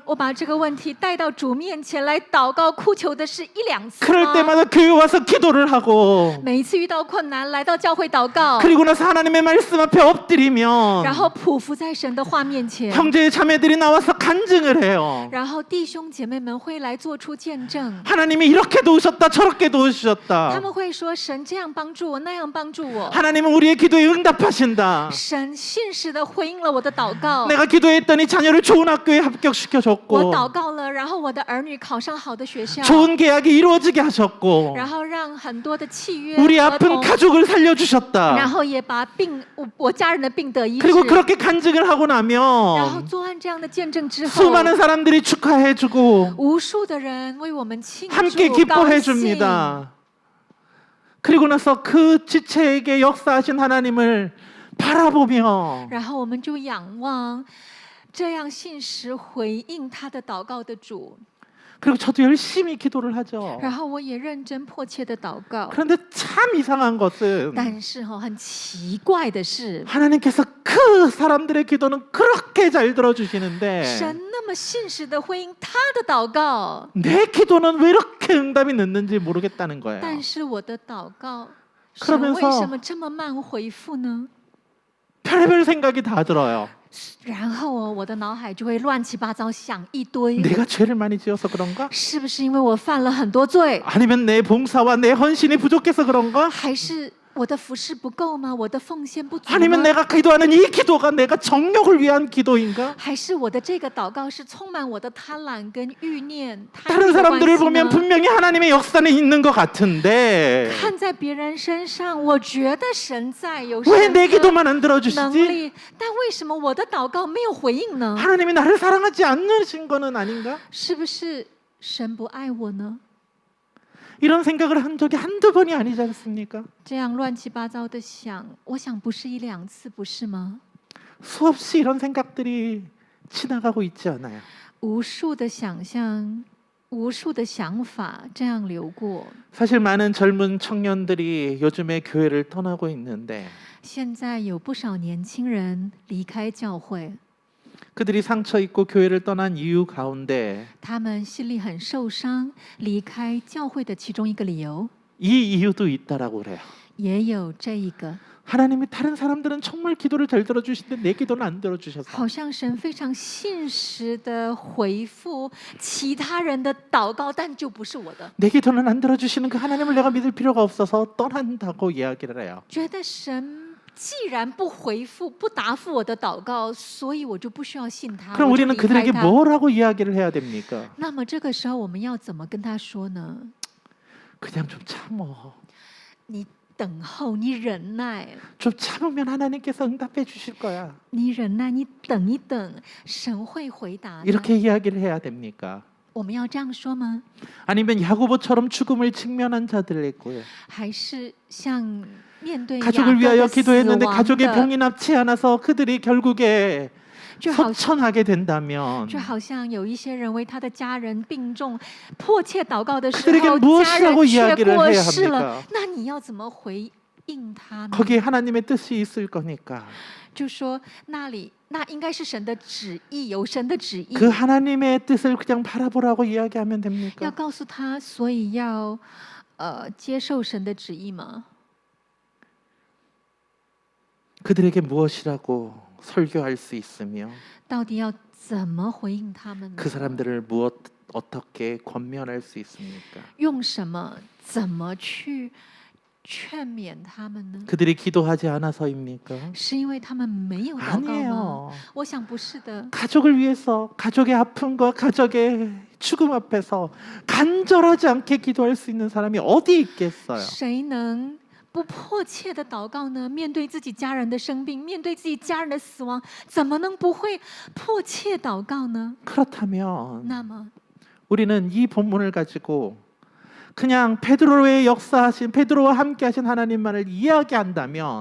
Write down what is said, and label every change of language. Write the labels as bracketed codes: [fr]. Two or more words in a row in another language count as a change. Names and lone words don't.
[zh] 我把这个问题带到主面前来祷告哭求的是一两次 [ko] 그럴 [zh] 吗？ [ko] 때마다 교회 와서 기도를 하고 [zh] 每一次遇到困难，来到教会祷告， [ko] 그리고 나서 하나님의 말씀 앞에 엎드리면 [zh] 然后匍匐在神的话面前， [ko] 형제 자매들이 나와서 간증을 해요. [zh] 然后弟兄姐妹们会来做出见证。 [ko] 하나님이 이렇게 도우셨다 저렇게 [zh] 他 [ko] 도우셨다. [zh] 们会说神这样帮助我，那样帮助我。 [ko] 하나님은 우리의 기도에 응답하신다. [zh] 神信实的回应了我的祷告。 [ko] 내가 기도했더니 자녀를 좋은 학교에 [zh] 我 [ko] 합격시켜줬고 [zh] 祷告了，然后我的儿女考上好的学校， [ko] 좋은 계약이 이루어지게 하셨고 [zh] 然后让很多的契约 [ko] 우리 [zh] 合 [ko] 아픈 [zh] 同， [ko] 가족을 [zh] 然 [ko] 살려주셨다. [zh] 后也把我家人的病得医治。 [ko] 그리고 그렇게 간증을 하고 [zh] 然后 [ko] 나면 [zh] 做完这样的见证之后， [ko] 수많은 사람들이 축하해주고 [zh] 无数的人为我们庆 [ko] 함께 [zh] 祝、高 [ko] 기뻐해 [zh] 兴。 [ko] 줍니다. 그리고 나서 그 지체에게 역사하신 하나님을 바라보며 [zh] 然后我们就仰望这样信实回应他的祷告的主。 [ko] 그리고 저도 열심히 기도를 하죠. [zh] 然后我也认真迫切的祷告。 [ko] 그런데 참 이상한 것은 [zh] 但是很奇怪的是， [ko] 하나님께서 그 사람들의 기도는 그렇게 잘 들어주시는데 [zh] 神那么信实的回应他的祷告， [ko] 내 기도는 왜 이렇게 응답이 늦는지 모르겠다는 거예요. [zh] 但是我的祷告， [ko] 그러면서 [zh] 神为什么这么慢回复呢？ [ko] 별의별 생각이 다 들어요. [zh] 然后我的脑海就会乱七八糟想一堆， [ko] 내가 죄를 많이 지어서 그런가? [zh] 是不是因为我犯了很多罪， [ko] 아니면 내 봉사와 내 헌신이 부족해서 그런가? [zh] 还是我的服侍不够吗？我的奉献不足 [ko] 아니면 [zh] 吗？ [ko] 내가 기도하는 이 기도가 내가 정욕을 위한 기도인가? [zh] 还是我的这个祷告是充满我的贪婪跟欲念？贪 [ko] 다른 [zh] 欲的关 [ko] 사람들을 [zh] 系 [ko] 보면 [zh] 呢？ [ko] 분명히 하나님의 역사는 있는 것 같은데 [zh] 看在别人身上，我觉得神在有 [ko] 왜 [zh] 神 [ko] 내 [zh] 的 [ko] 기도만 안 [zh] 能 [ko] 들어주시지? [zh] 力，但为什么我的祷告没有回应呢？ [ko] 하나님이 나를 사랑하지 않으신 거는 아닌가? [zh] 是不是神不爱我呢？ [ko] 이런 생각을 한 적이 한두 번이 아니지 않습니까? [zh] 这样乱七八糟的想，我想不是一两次，不是吗？ [ko] 수없이 이런 생각들이 지나가고 있지 않아요. [zh] 无数的想象，无数的想法这样流过。 [ko] 사실 많은 젊은 청년들이 요즘에 교회를 떠나고 있는데 [zh] 现在有不少年轻人离开教会， [ko] 그들이 상처 입고 교회를 떠난 이유 가운데 [zh] 他们心里很受伤，离开教会的其中一个理由 [ko] 이 이유도 있다라고 그래요. [zh] 也有这一个。 [ko] 하나님이 다른 사람들은 정말 기도를 잘 들어주시는데 내 기도는 안 들어주셔서 [zh] 好像神非常信实的回复其他人的祷告，但就不是我的。 [ko] 내 기도는 안 들어주시는 그 하나님을 내가 믿을 필요가 없어서 떠난다고 이야기를 해요. [zh] 觉得神既然不回复、不答复我的祷告，所以我就不需要信他， [ko] 그럼 [zh] 我就 [ko] 우리는 [zh] 离开 [ko] 그들에게 [zh] 他。 [ko] 뭐라고 이야기를 해야 됩니까? [zh] 那么这个时候我们要怎么跟他说呢？ [ko] 그냥 좀 참어. [zh] 你等候，你忍耐， [ko] 좀 참으면 하나님께서 응답해 주실 거야. [zh] 你忍耐，你等一等，神会回答的。 [ko] 이렇게 이야기를 해야 됩니까? [zh] 我们要这样说吗？ [ko] 아니면 야고보처럼 죽음을 직면한 자들의 고요. [zh] 还是像面对雅 [ko] 가족을 [zh] 各 [ko] 위하여 [zh] 的死 [ko] 기도했는데 [zh] 亡 [ko] 가족의 [zh] 的， [ko] 병이 낫지 않아서 그들이 결국에 [zh] 就好 [ko] 소천하게 된다면 [zh] 就好像有一些人为他的家人病重，迫切祷告的时 [ko] 그들에게 [zh] 候， [ko] 무엇이라고 [zh] 家人却 [ko] 이야기를 [zh] 过 [ko] 해야 [zh] 世了 [ko] 합니까? ， [zh] 那你要怎么回应他呢？ [ko] 거기에 하나님의 뜻이 있을 거니까 [zh] 就说那应该是神的旨意，有神的旨意， [ko] 그 하나님의 뜻을 그냥 바라보라고 이야기하면 [zh] 要 [ko] 됩니까? [zh] 告诉他，所以要接受神的旨意吗？ [ko] 그들에게 무엇이라고 설교할 수 있으며 [zh] 到底要怎么回应他们呢？ [ko] 그 사람들을 어떻게 권면할 수 있습니까? [zh] 用什么？怎么去劝勉他们呢？ [ko] 그들이 기도하지 않아서입니까? [zh] 是因为他们没有祷告吗？ [ko] 아니에요. [zh] 我想不是的。 [ko] 가족을 위해서 가족의 아픔과 가족의 죽음 앞에서 간절하지 않게 기도할 수 있는 사람이 어디 있겠어요? [zh] 谁能不迫切的祷告呢？面对自己家人的生病，面对自己家人的死亡，怎么能不会迫切祷告呢？ [ko] 그렇다면 [zh] 那么， [ko] 우리는 이 본문을 가지고 그냥 베드로의 역사하신 베드로와 함께하신 하나님만을 이야기한다면